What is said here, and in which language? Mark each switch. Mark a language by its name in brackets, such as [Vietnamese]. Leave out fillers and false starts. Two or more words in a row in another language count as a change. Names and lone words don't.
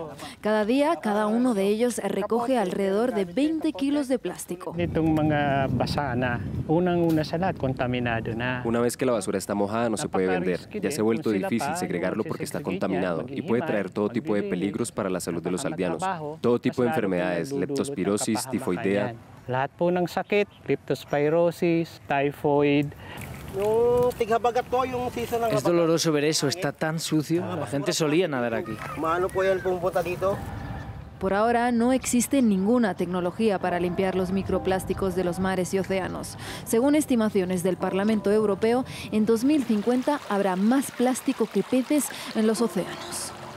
[Spanish] Cada día, cada uno de ellos recoge alrededor de 20 kilos de plástico. Una vez que la basura está mojada, no se puede vender. Ya se ha vuelto difícil segregarlo porque está contaminado y puede traer todo tipo de peligros para la salud de los aldeanos. Todo tipo de enfermedades, leptospirosis, tifoidea. [Filipino] Lahat po ng sakit, leptospirosis, typhoid. [Spanish] Es doloroso ver eso, está tan sucio. La gente solía nadar aquí. Por ahora no existe ninguna tecnología para limpiar los microplásticos de los mares y océanos. Según estimaciones del Parlamento Europeo, en 2050 habrá más plástico que peces en los océanos.